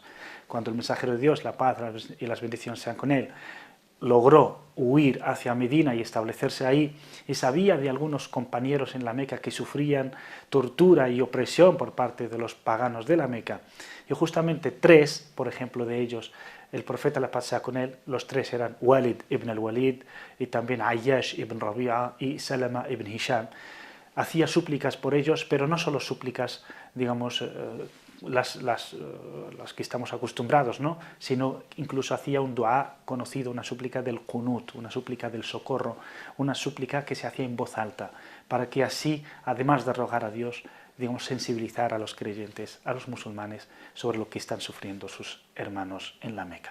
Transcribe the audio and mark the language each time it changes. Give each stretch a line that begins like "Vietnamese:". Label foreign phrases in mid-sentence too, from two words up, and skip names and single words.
Spanish: Cuando el mensajero de Dios, la paz y las bendiciones sean con él, logró huir hacia Medina y establecerse ahí, y sabía de algunos compañeros en la Meca que sufrían tortura y opresión por parte de los paganos de la Meca, y justamente tres, por ejemplo, de ellos, el profeta, la paz sea con él, los tres eran Walid ibn al-Walid y también Ayyash ibn Rabi'a y Salama ibn Hisham. hacía súplicas por ellos, pero no solo súplicas, digamos, las que estamos acostumbrados, ¿no? Sino incluso hacía un duá conocido, una súplica del qunut, una súplica del socorro, una súplica que se hacía en voz alta, para que así, además de rogar a Dios, digamos, sensibilizar a los creyentes, a los musulmanes, sobre lo que están sufriendo sus hermanos en la Meca.